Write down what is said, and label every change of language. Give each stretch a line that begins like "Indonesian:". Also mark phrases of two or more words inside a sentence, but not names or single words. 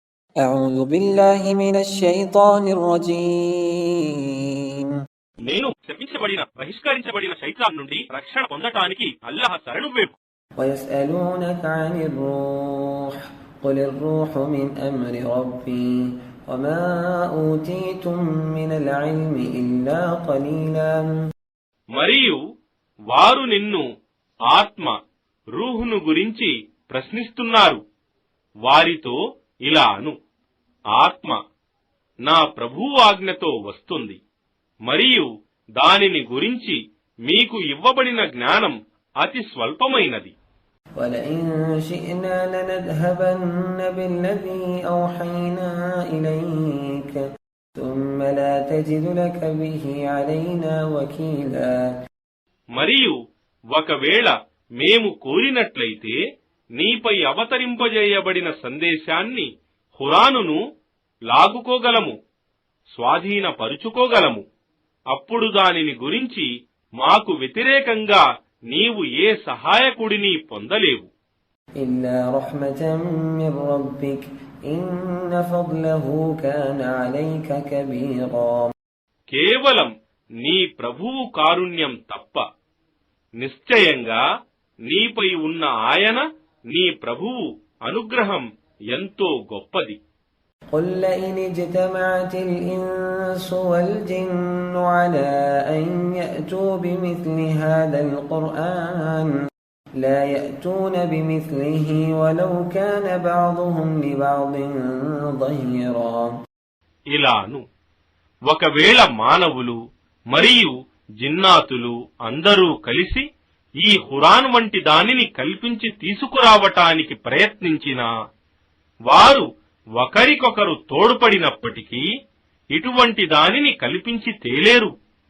Arabic: أعوذ بالله من الشيطان الرجيم
Telugu: నేను శపించబడిన బహిష్కరించబడిన శైతాన్ నుండి రక్షణ పొందటానికి అల్లాహ్ శరణు వేపు.
Arabic: ويسألونك عن الروح قل الروح من أمر ربي وما أوتيتم من العلم إلا قليلا.
Telugu: మరియు వారు నిన్ను ఆత్మ రూహును గురించి ప్రశ్నిస్తున్నారు. వారితో ఇలా అను, ఆత్మ నా ప్రభువు ఆజ్ఞతో వస్తుంది, మరియు దానిని గురించి మీకు ఇవ్వబడిన జ్ఞానం అతి స్వల్పమైనది.
Arabic: ولئن شئنا لنذهبن بالذي أوحينا إليك ثم لا تجد لك به علينا وكيلا.
Telugu: మరియు ఒకవేళ మేము కోరినట్లయితే నీపై అవతరింపజేయబడిన సందేశాన్ని ఖురానును లాగుకోగలము, స్వాధీనపరుచుకోగలము. అప్పుడు దానిని గురించి మాకు వ్యతిరేకంగా నీవు ఏ సహాయకుడిని పొందలేవు.
Arabic: إلا رحمة من ربك إن فضله كان عليك كبيرا.
Telugu: కేవలం నీ ప్రభువు కారుణ్యం తప్ప నిశ్చయంగా నీపై ఉన్న ఆయన నీ ప్రభువు అనుగ్రహం ఎంతో గొప్పది.
Arabic: قل لئن اجتمعت الإنس والجن على أن يأتوا بمثل هذا القرآن لا يأتون بمثله ولو كان بعضهم لبعض ظهيرا.
Telugu: ఇలాను, ఒకవేళ మానవులు మరియు జిన్నాతులు అందరూ కలిసి ఈ ఖురాన్ వంటి దానిని కల్పించి తీసుకురావటానికి ప్రయత్నించినా వారు ఒకరికొకరు తోడ్పడినప్పటికీ ఇటువంటి దానిని కల్పించి తేలేరు.